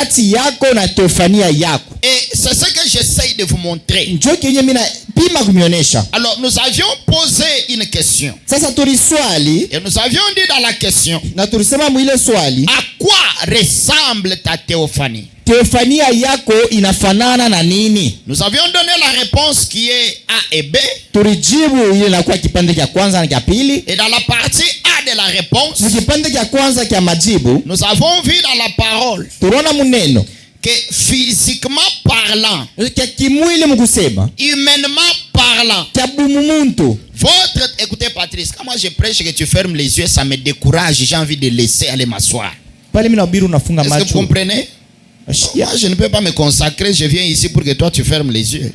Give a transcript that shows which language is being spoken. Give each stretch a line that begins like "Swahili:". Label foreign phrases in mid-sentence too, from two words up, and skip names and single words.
French: Et c'est ce que j'essaye de vous montrer. Alors nous avions posé une question. Et nous avions dit dans la question, à quoi ressemble ta théophanie?
Swahili: Théophania yako inafanana na nini?
French: Nous avions donné la réponse qui est A et B.
Swahili: Tulijibu ile inakuwa kipande cha kwanza na cha pili.
French: Et dans la partie A de la réponse,
Swahili: kipande cha kwanza cha majibu,
French: nous avons vu dans la parole
Swahili: tunaona muneno
French: que physiquement parlant, humainement parlant, écoutez Patrice, quand moi je prêche que tu fermes les yeux, ça me décourage, j'ai envie de laisser aller m'asseoir. Est-ce que vous comprenez? Moi, je ne peux pas me consacrer, je viens ici pour que toi tu fermes les yeux.